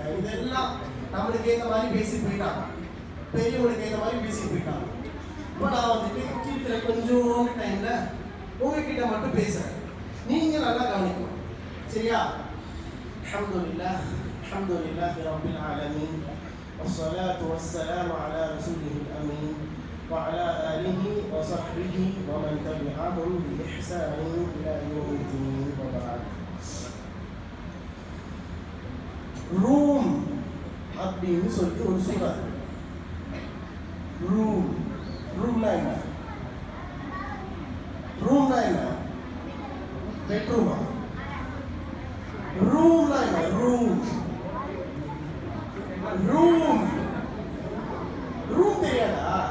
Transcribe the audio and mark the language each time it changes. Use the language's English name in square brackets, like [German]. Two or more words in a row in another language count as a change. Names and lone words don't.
[Tamil] இதெல்லாம் நம்மளுக்கு ஏற்ற மாதிரி பேசி போயிட்டாங்க, பெரியவங்களுக்கு ஏற்ற மாதிரி பேசி போயிட்டாங்க. இப்போ நான் வந்துட்டு கீழே கொஞ்சோண்டு டைமில் உங்ககிட்ட மட்டும் பேசுகிறேன், நீங்கள் நல்லா கவனிக்கணும், சரியா? [Arabic] الحمد لله الحمد لله رب العالمين والصلاة والسلام على رسوله الأمين وعلى آله وصحبه ومن تبعهم بإحسان إلى يوم الدين وبعد. [Tamil] ரூம் அப்படின்னு சொல்லிட்டு ஒரு சூறா. ரூம்னா என்ன? ரூம்னா என்ன? பெட்ரூமா? ரூம்னா என்ன? ரூம் தெரியாதா?